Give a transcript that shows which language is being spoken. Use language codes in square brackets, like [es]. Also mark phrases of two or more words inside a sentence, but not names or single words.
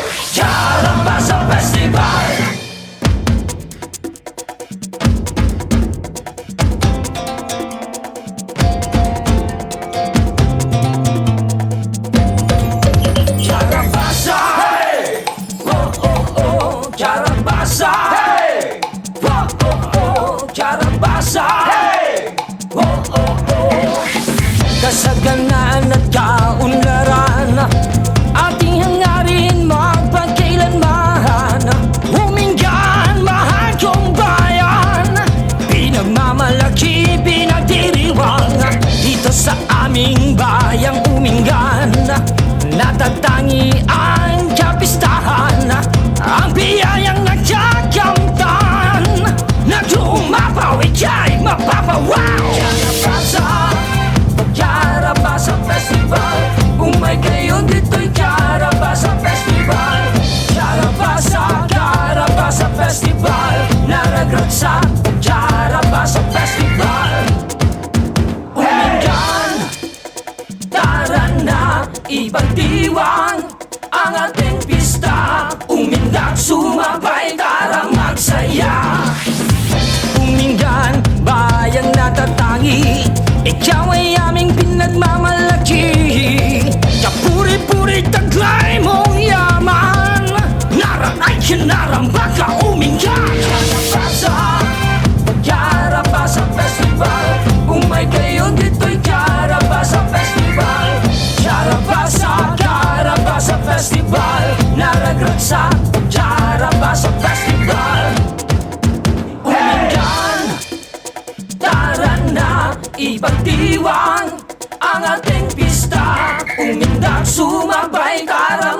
[tl] Karabasa Festival. Karabasa, hey! Oh, oh, oh, Karabasa, hey! Oh, oh, oh, Karabasa, hey! Oh, oh, oh. Kasaganaan at kaunlaran, ating hangarin magpagkailanman. Uminggan, mahal kong bayan, pinagmamalaki, pinagdiriwang. Dito sa aming bayang Uminggan, natatangi ang kapistahan, ang biyayang nagkakamtan, na dumapaw ika'y mapapawaw. Karabasa, Karabasa Festival. [ilo] Umay kayo dito'y Karabasa Festival. Karabasa, Karabasa Festival. Naragrat sa Karabasa Festival. [tl] Uminggan, tara na, ipagdiwang ang ating pista. Umindak, sumabay, tara magsaya. Uminggan, bayang natatangi, ikaw ay aming pinagmamalaki. Kapuri-puri taglay mong yaman, naran ay kinarambak ka Uminggan. Karabasa, Karabasa Festival. [ilo] Umay kayo dito'y Karabasa Festival. Karabasa, Karabasa Festival. Naragrat sa Karabasa Festival. [tl] Uminggan, tara na, ipagdiwang ang ating pista. Sumabay ka